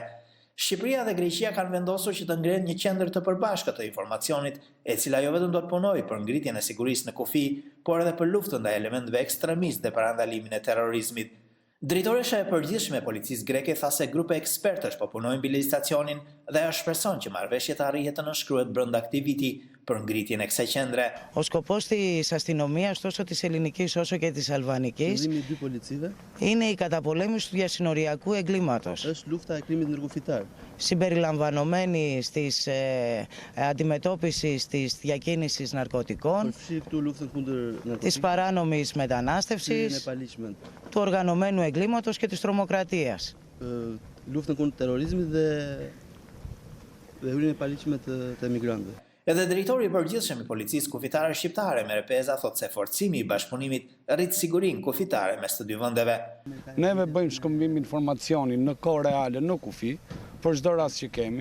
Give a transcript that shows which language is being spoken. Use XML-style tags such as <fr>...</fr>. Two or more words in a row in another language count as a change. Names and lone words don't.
<sq>Shqipëria dhe Greqia kanë vendosur që të ngrenë një qendër të përbashkët të informacionit, e cila jo vetëm do të punojë për ngritjen e sigurisë në kufi, por edhe për luftën ndaj elementëve ekstremistë dhe parandalimin e terrorizmit. Drejtoresha e përgjithshme e policisë greke tha se grupe ekspertësh po punojnë mbi legjislacionin dhe ajo shpreson që marrëveshja të arrihet të nënshkruhet brenda këtij viti për ngritjen e kësaj qendre.</sq> <el>Ο σκοπός της αστυνομίας τόσο της ελληνικής όσο και της αλβανικής είναι η καταπολέμηση του διασυνοριακού εγκλήματος.</el> <sq>Është lufta e krimit ndërkufitar.</sq> <el>Συμπεριλαμβανομένης της αντιμετώπισης της διακίνησης ναρκωτικών, της παράνομης μετανάστευσης, του οργανωμένου εγκλήματος και της τρομοκρατίας.</el> <sq>Luftën kundër terrorizmit dhe hyrjen e paligjshme të emigrantëve. Edhe drejtori i përgjithshëm i policisë kufitare shqiptare Merepeza thotë se forcimi i bashkëpunimit rrit sigurinë kufitare mes të dy vendeve. Neve bëjmë shkëmbim informacioni në kohë reale në kufi për çdo rast që kemi.</sq>